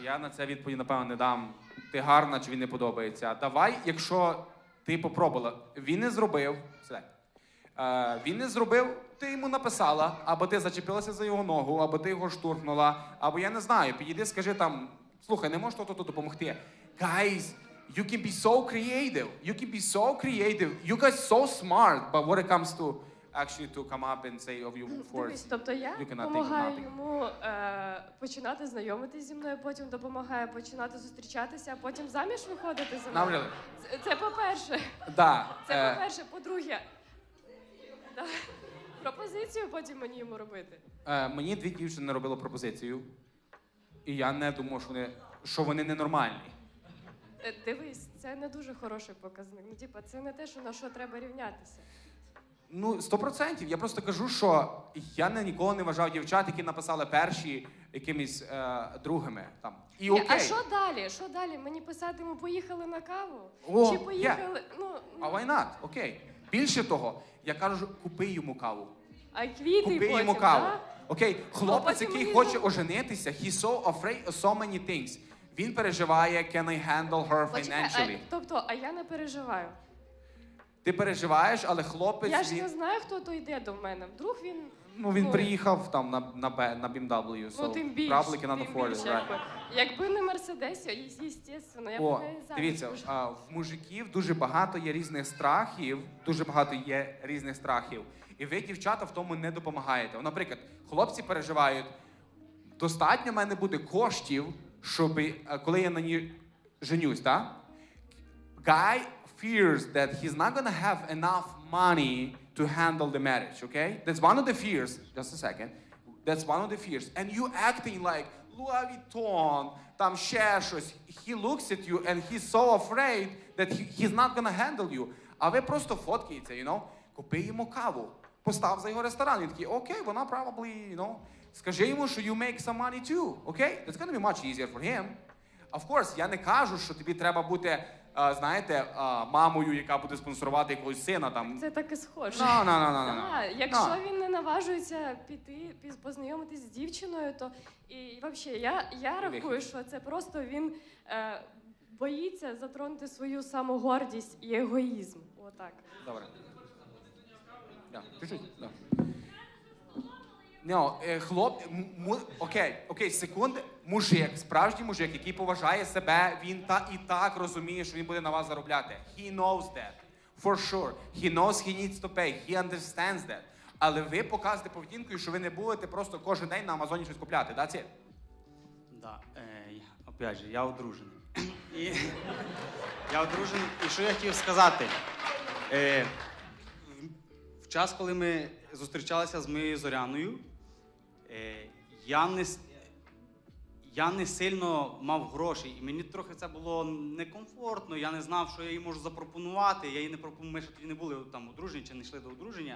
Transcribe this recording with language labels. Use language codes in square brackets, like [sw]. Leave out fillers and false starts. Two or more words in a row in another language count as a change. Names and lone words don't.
[uk] Я на це відповідь, напевно, не дам. Ти гарна, чи він не подобається. Давай, якщо ти попробувала, він не зробив, він не зробив, ти йому написала, або ти зачепилася за його ногу, або ти його штурхнула, або я не знаю, підійди, скажи там, слухай, не можеш то допомогти. [en] Guys, you can be so creative. You can be so creative. You guys so smart, but when it comes to actually to come up and say of you for [uk] Дивись, тобто я [en] you cannot think of [uk] допомагаю [en] nothing. [uk] йому починати знайомитись зі мною, потім допомагаю починати зустрічатися, а потім заміж виходити за мною. [en] Really? [uk] Це по-перше. Да. Це по-перше. По-друге, да, пропозицію потім мені йому робити. Мені 2 дівчини робили пропозицію, і я не думав, що вони ненормальні. Дивись, це не дуже хороший показник. Ну, типа, це не те, на що треба рівнятися. Ну, 100%. Я просто кажу, що я ніколи не вважав дівчат, які написали перші якимись другими. Там. І окей. А що далі? Що далі? Мені писати йому поїхали на каву? О, Чи поїхали? [en] А why not? [uk] Окей. Більше того, я кажу, купи йому каву. А квіти Купи потім, йому каву. да? Окей, хлопець, потім який мені хоче знову- оженитися, [en] he's so afraid of so many things. [uk] Він переживає, [en] can I handle her [uk] Почекай, [en] financially. [uk] тобто, а я не переживаю. Ти переживаєш, але хлопець, Я ж він, не знаю, хто то йде до мене. Вдруг він... він приїхав там на BMW, so Ну, тим більше. [en] probably cannot afford it, right? [uk] Якби не Мерседесі, звісно, я б О, не заміж дивіться, вийшла. в мужиків дуже багато є різних страхів, і ви, дівчата, в тому не допомагаєте. Наприклад, хлопці переживають, достатньо в мене буде коштів, щоб, коли я на ній женюсь, так? [en] Guy fears that he's not gonna have enough money to handle the marriage, okay? That's one of the fears. Just a second. That's one of the fears. And you acting like Louis Vuitton, [uk] там ще щось. [en] He looks at you and he's so afraid that he's not gonna handle you. [uk] А ви просто фоткаєте, [en] you know? [uk] Купи йому каву. Постав за його ресторан. Він такий, окей, вона [en] probably, you know. [uk] Скажи йому, що [en] you make some money too, okay? That's gonna be much easier for him. Of course, [uk] я не кажу, що тобі треба бути, знаєте, мамою, яка буде спонсорувати якогось сина там. Це так і схоже. [en] No. [uk] Якщо він не наважується піти, познайомитись з дівчиною, то і взагалі я рахую, що це просто він боїться затронути свою самогордість і егоїзм. Отак. Добре. Да, чуть-чуть, да. Окей, секунди. Мужик, справжній мужик, який поважає себе, він і так розуміє, що він буде на вас заробляти. [en] He knows that. For sure. He knows he needs to pay. He understands that. [uk] Але ви показуєте поведінкою, що ви не будете просто кожен день на Амазоні щось купляти. [en] That's it. [uk] Да, опять же, я одружений. Я одружений, і що я хотів сказати? В час, коли ми зустрічалися з моєю Зоряною, я не сильно мав грошей, і мені трохи це було некомфортно, я не знав, що я їй можу запропонувати, я їй не пропонував, ми ще тоді не були там одружені, чи не йшли до одруження.